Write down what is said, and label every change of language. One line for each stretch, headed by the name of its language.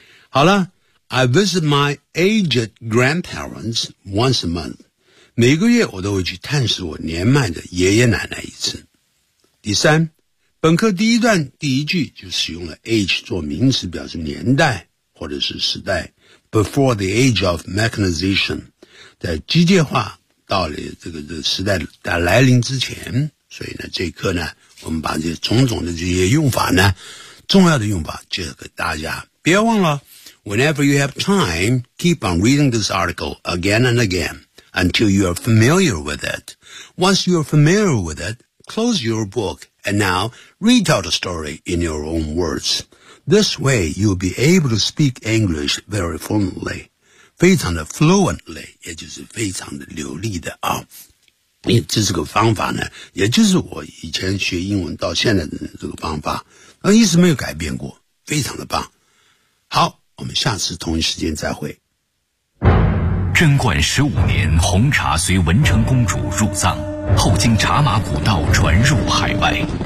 Chinese: 好了
English: I visit my aged grandparents once a month
Chinese: 每个月我都会去探视我年迈的爷爷奶奶一次第三本课第一段第一句就使用了 age 做名词表示年代或者是时代
English: Before the age of mechanization,
Chinese: 在机械化到了这个时代的来临之前，所以呢，这一课呢，我我们把这种种的这些用法呢，重要的用法介绍给大家。别忘了
English: whenever you have time, keep on reading this article again and again until you are familiar with it. Once you are familiar with it, close your book and now retell the story in your own words. This way, you'll be able to speak English very fluently.
Chinese: 非常的 fluently, 也就是非常的流利的啊。因为这是个方法呢，也就是我以前学英文到现在的这个方法，那一直没有改变过，非常的棒。好，我们下次同一时间再会。贞观十五年，红茶随文成公主入藏，后经茶马古道传入海外。